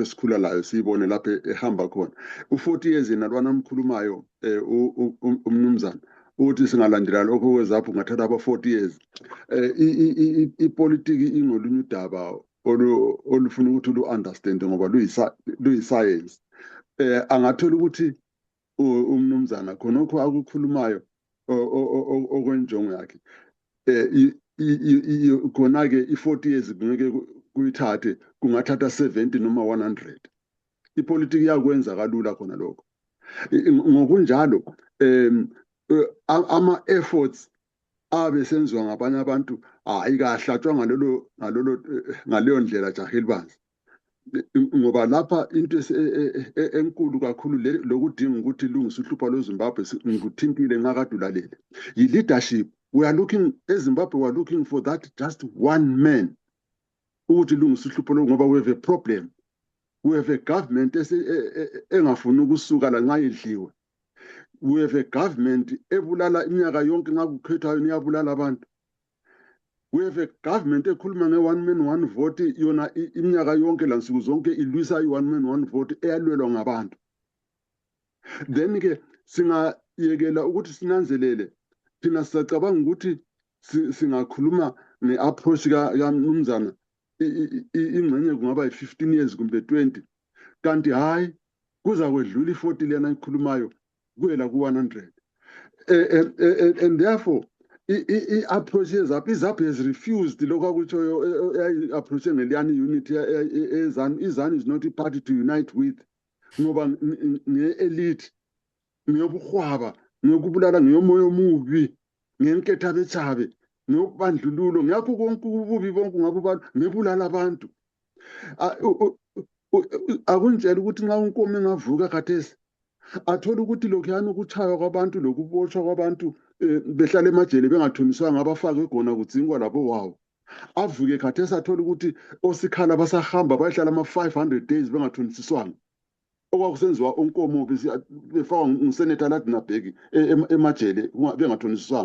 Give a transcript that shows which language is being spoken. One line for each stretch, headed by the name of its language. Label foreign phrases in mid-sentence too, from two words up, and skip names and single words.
North Ndebele: esikhula layo siyibone lapha ehamba khona u40 years nalwana omkhulumayo umnumzana uthi singalandela lokho kweZAPU ngathatha aba40 years ipolitiki ingolunye udaba olufuna ukuthi lu-understand ngoba luyi-science angathola ukuthi umnumzana khonokho akukhulumayo okwenjongo yakhe khona-ke i-40 years ngeke kuyithathe kungathatha 70 noma 100 ipolitiki yakwenza kalula khona lokho ngokunjalo ama-efforts abe senziwa ngabanye abantu ayikahlatshwa ngaleyo ndlela jahe libanzi ngoba lapha into enkulu kakhulu lokudinga ukuthi ilungise uhlupho lweZimbabwe ngikuthintile ngakade ulalele yi-leadership.
English: We are looking, eZimbabwe, we are looking for that just one man.
North Ndebele: Ukuthi ilungise uhlupho ngoba
English: we have a problem. We have a government
North Ndebele: engafuni ukusuka la nxa idliwe.
English: We have a government
North Ndebele: ebulala iminyaka yonke nxa kukhethwayo niyabulala abantu.
English: We have a government
North Ndebele: ekhuluma nge-
English: one man one vote
North Ndebele: yona iminyaka yonke lansuku zonke ilwisa i-
English: one man one vote
North Ndebele: eyalwelwa ngabantu. Then ke singayekela ukuthi sinanzelele thina sicabanga ukuthi singakhuluma nge-approach kamnumzana ingxenye kungaba yi-15 years kumbe 20 kanti hayi kuza kwedlula i-40 lena ikhulumayo kuyela ku-100
English: and therefore
North Ndebele: i-approach yeZAPU, iZAPU
English: has refused
North Ndebele: lokho akutshoyo approach ngeliyani unity eZANU.
English: iZANU is not a party to unite with,
North Ndebele: ngoba nge-elite, ngeyobuhwaba, ngeyokubulala, ngeyomoya omubi, ngenketha bethabe, ngeyokubandlululo, ngakho konke ububi bonke ngebulala abantu. Akunjela ukuthi nxa unkomo engavuka khathesi athola ukuthi lokhuyana ukutshaywa kwabantu lokubotshwa kwabantu behlala emajele bengathoniswanga abafakwe khona kudzingwa labo wawo, avuke khathesi athola ukuthi osikhala basahamba bayehlala ama-500 days bengathonisiswanga, okwakusenziwa onkomo befakwa nguseneta Ladina Bheki emajele bengathonisiswanga.